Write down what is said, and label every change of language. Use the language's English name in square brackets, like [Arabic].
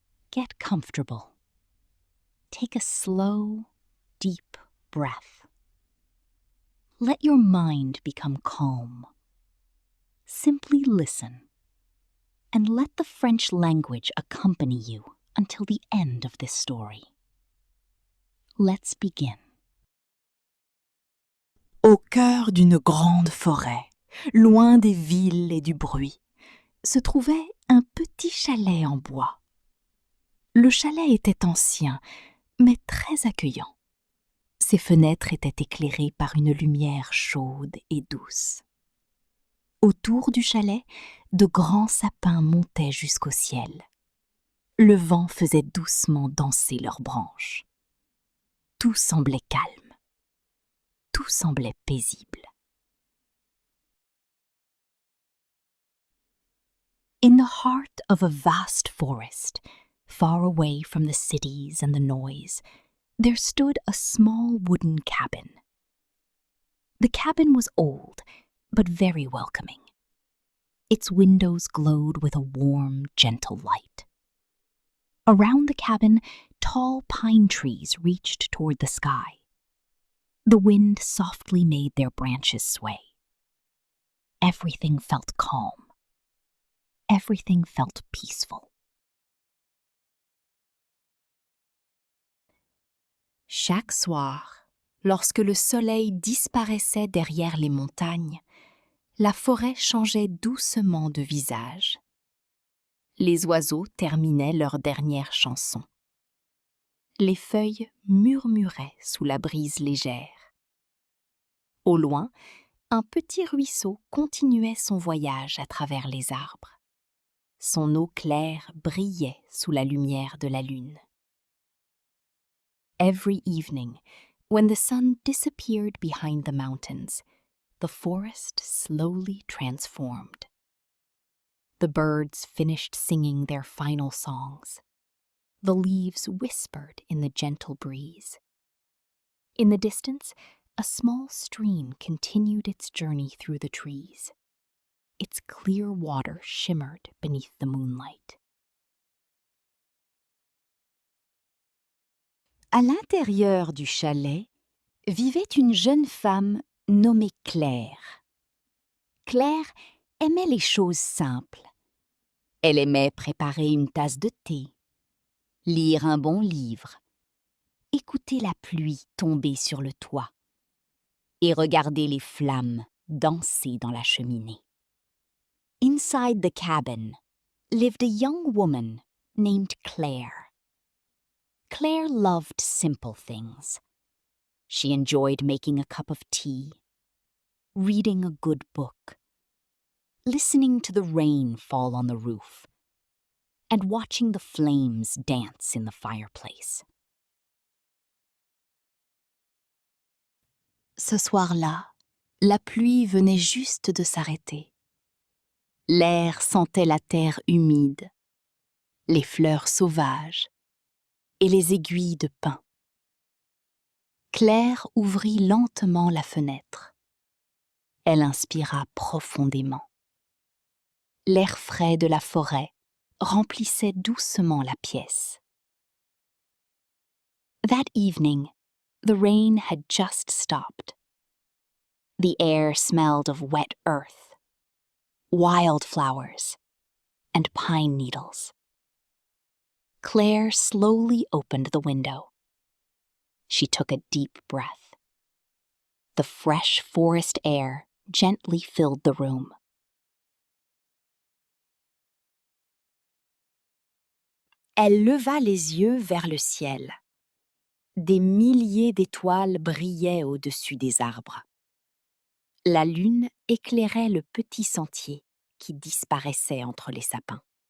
[English] Get comfortable. Take a slow, deep breath. Let your mind become calm. Simply listen, and let the French language accompany you until the end of this story. Let's begin. [French] Au cœur d'une grande forêt, loin des villes et du bruit, se trouvait un petit chalet en bois. Le chalet était ancien, mais très accueillant. Ses fenêtres étaient éclairées par une lumière chaude et douce. Autour du chalet, de grands sapins montaient jusqu'au ciel. Le vent faisait doucement danser leurs branches. Tout semblait calme. Tout semblait paisible. [English] In the heart of a vast forest, far away from the cities and the noise, there stood a small wooden cabin. The cabin was old, but very welcoming. Its windows glowed with a warm, gentle light. Around the cabin, tall pine trees reached toward the sky. The wind softly made their branches sway. Everything felt calm. Everything felt peaceful. [French] Chaque soir, lorsque le soleil disparaissait derrière les montagnes, la forêt changeait doucement de visage. Les oiseaux terminaient leur dernière chanson. Les feuilles murmuraient sous la brise légère. Au loin, un petit ruisseau continuait son voyage à travers les arbres. Son eau claire brillait sous la lumière de la lune. [English] Every evening, when the sun disappeared behind the mountains, the forest slowly transformed. The birds finished singing their final songs. The leaves whispered in the gentle breeze. In the distance, a small stream continued its journey through the trees. Its clear water shimmered beneath the moonlight. [French] À l'intérieur du chalet vivait une jeune femme nommée Claire. Claire aimait les choses simples. Elle aimait préparer une tasse de thé, lire un bon livre, écouter la pluie tomber sur le toit et regarder les flammes danser dans la cheminée. [English] Inside the cabin lived a young woman named Claire. Claire loved simple things. She enjoyed making a cup of tea, reading a good book, listening to the rain fall on the roof, and watching the flames dance in the fireplace. [French] Ce soir-là, la pluie venait juste de s'arrêter. L'air sentait la terre humide, les fleurs sauvages et les aiguilles de pin. Claire ouvrit lentement la fenêtre. Elle inspira profondément. L'air frais de la forêt remplissait doucement la pièce. [English] That evening, the rain had just stopped. The air smelled of wet earth, wildflowers, and pine needles. Claire slowly opened the window. She took a deep breath. The fresh forest air gently filled the room. [French] Elle leva les yeux vers le ciel. Des milliers d'étoiles brillaient au-dessus des arbres. La lune éclairait le petit sentier qui disparaissait entre les sapins.